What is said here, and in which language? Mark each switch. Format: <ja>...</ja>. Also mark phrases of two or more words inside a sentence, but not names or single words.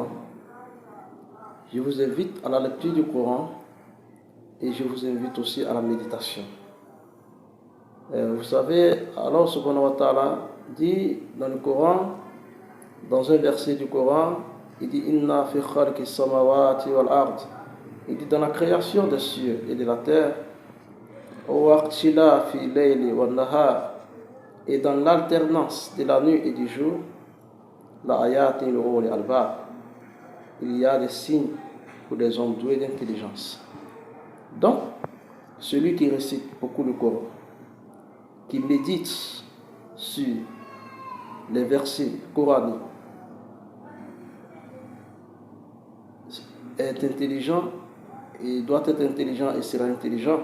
<fr>Je vous invite à la lecture du Coran et je vous invite aussi à la méditation. Vous savez, Allah</fr> <ar>سبحانه وتعالى</ar> <fr>dit dans le Coran, dans un verset du Coran, il dit</fr> <ar>إن في خلق السماوات والأرض.</ar> <fr>Il dit dans la création des cieux et de la terre,</fr> <ar>وفي الليل والنهار,</ar> <fr>et dans l'alternance de la nuit et du jour,</fr> <ar>لآيات لأولي الألباب,</ar> <fr>il y a des signes pour des hommes doués d'intelligence. Donc, celui qui récite beaucoup le Coran, qui médite sur les versets coraniques, est intelligent et doit être intelligent et sera intelligent.</fr>